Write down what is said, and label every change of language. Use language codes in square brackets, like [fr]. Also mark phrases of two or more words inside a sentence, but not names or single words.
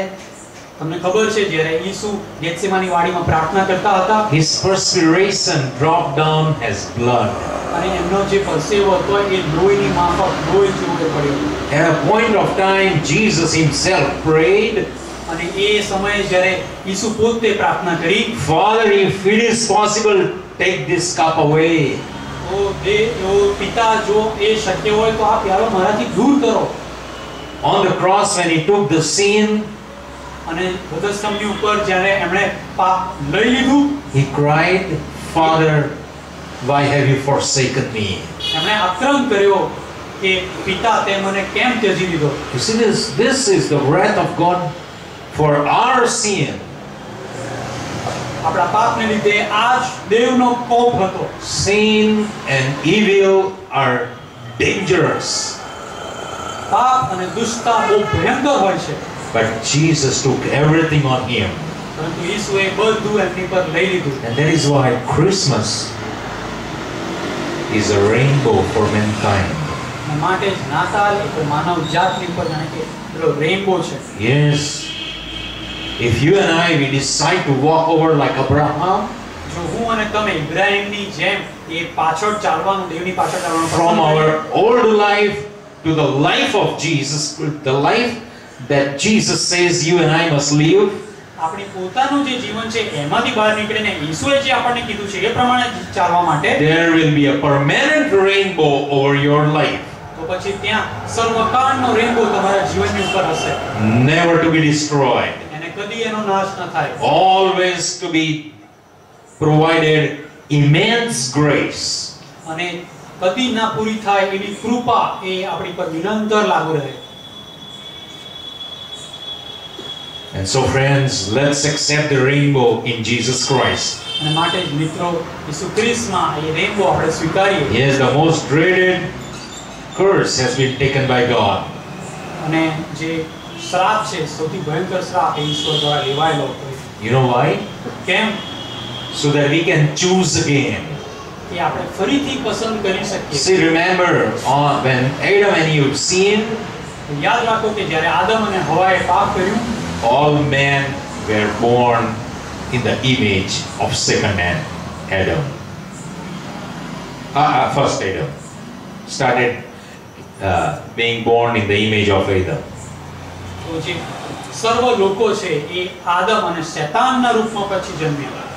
[gu] તમને ખબર છે જ્યારે ઈસુ ગેથસેમાની વાડીમાં પ્રાર્થના કરતા હતા, [en] his perspiration dropped down as blood. [gu] અને એમનો જે પરસેવો હતો એ લોહીની માફક લોહી જેવો પડ્યો. [en] At a point of time Jesus himself prayed, [gu] અને એ સમયે જ્યારે ઈસુ પોતે પ્રાર્થના કરી, [en] Father, if it is possible, take this cup away. [gu] ઓ પિતા, જો એ શક્ય હોય તો આ પ્યાલો મારાથી દૂર કરો. [en] On the cross when he took the sin, [gu] અને વધસ્તંભની ઉપર જ્યારે એમણે પાપ લઈ લીધું, [en] he cried, Father, why have you forsaken me? [gu] એમણે આક્રમ કર્યો કે પિતા, તે મને કેમ ત્યજી લીધો? [en] You see this is the wrath of God for our sin. [gu] આપણા પાપને લીધે આ જ દેવનો કોપ હતો. [en] Sin and evil are dangerous. [gu] પાપ અને દુષ્ટતા બહુ ભયંકર હોય છે. [en] But Jesus took everything on him. [gu] પરંતુ ઈસુએ બધું એમની પર લઈ લીધું. [en] And that is why Christmas is a rainbow for mankind. [gu] અને માટે જ નાતાલ એ માનવ જાતની ઉપર જાણે કે પેલો રેનબો છે. [en] Yes. If you and I we decide to walk over like Abraham, [gu] જો હું અને તમે ઇબ્રાહીમની જેમ એ પાછળ ચાલવાનું, દેવની પાછળ ચાલવાનું [en] from [gu] પસંદ [en] our [gu] કરીએ, [en] old life to the life of Jesus, the life that Jesus says you and I must live, [gu] આપણી પોતાનું જે જીવન છે એમાંથી બહાર નીકળીને ઈસુએ જે આપણને કીધું છે એ પ્રમાણે ચાલવા માટે, [en] there will be a permanent rainbow over your life, [gu] તો પછી ત્યાં સર્વકાળનો રેનબો તમારા જીવનની ઉપર હશે. [en] never to be destroyed, [gu] એને કદી એનો નાશ ન થાય. [en] always to be provided immense grace. [gu] અને કદી ના પૂરી થાય એવી કૃપા એ આપણી પર નિરંતર લાગુ રહે. [en] And so friends, let's accept the rainbow in Jesus Christ. [gu] અને માટે જ મિત્રો ઈસુ ખ્રિસ્તમાં એ રેનબો આપણે સ્વીકારીએ. [en] Yes, the most dreaded curse has been taken by God. [gu] અને જે શ્રાપ છે, સૌથી ભયંકર શ્રાપ એ ઈશ્વર દ્વારા લેવાયેલો હતો. [en] You know why? [gu] કેમ? [en] So that we can choose again. [gu] કે આપણે ફરીથી પસંદ કરી શકીએ. [en] See, remember when Adam and Eve sinned, [gu] યાદ રાખો કે જ્યારે આદમ અને હવાએ પાપ કર્યું, [en] all men were born in the image of second Adam. First Adam started being born in the image of Adam. [gu] તો જે સર્વ લોકો છે એ આદમ અને શેતાનના રૂપમાં પછી જન્મ્યા.